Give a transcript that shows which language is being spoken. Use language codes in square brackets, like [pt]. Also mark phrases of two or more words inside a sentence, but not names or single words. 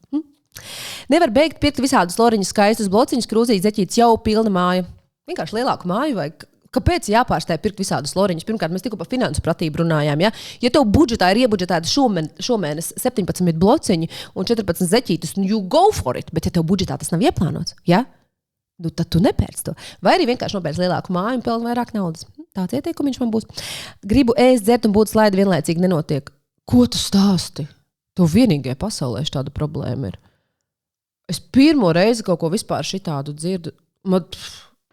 [lv] Nevar beigt pirkt visādus loriņus, skaistus blociņus, krūzītes, zeķītes, jau pilna māja. Vienkārši lielāku māju vajag. Kāpēc jāpārstāj pirkt visādus loriņus? Pirmkārt, mēs tikko par finansu pratību runājām. Ja, ja tev budžetā ir iebudžetēta šomēnes 17 blociņi un 14 zeķītes, [en] you go for it. [lv] Bet ja tev budžetā tas nav ieplānots, ja? Tad tu nepērc to. Vai arī vienkārši nopērc lielāku māju un pelni vairāk naudas. Tāds ieteikums man būs. Gribu ēst, dzert un būt slaidi vienlaicīgi nenotiek. Ko tu stāsti? Tev vienīgai pasaulē šāda problēma ir. Es pirmo reizi kaut ko vispār šitādu dzirdu.